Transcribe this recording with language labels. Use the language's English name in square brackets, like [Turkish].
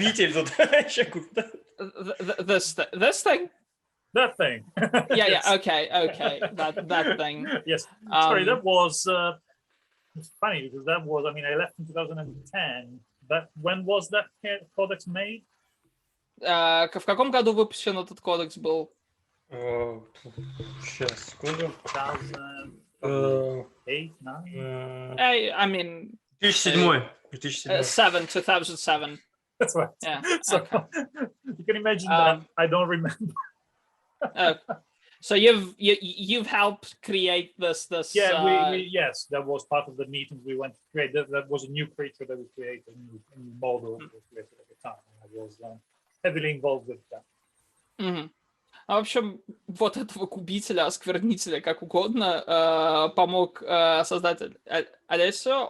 [English] This thing. That thing. Yeah. Okay. That thing. Yes. Sorry, that was. It's funny because that was. I mean, I left in 2010. But when was that codex made? [Russian] В каком году выпущен этот кодекс был? Сейчас, секунду. 2008, 2009? [English] I mean... 2007. That's right. Yeah. So you can imagine that I don't remember. So you've helped create this. Yeah, yes, that was part of the meeting we went to create. That was a new creature that we created, a new model that we created at the time. I was heavily involved with that. [Russian] В общем, вот этого губителя, осквернителя, как угодно, помог создатель Alessio.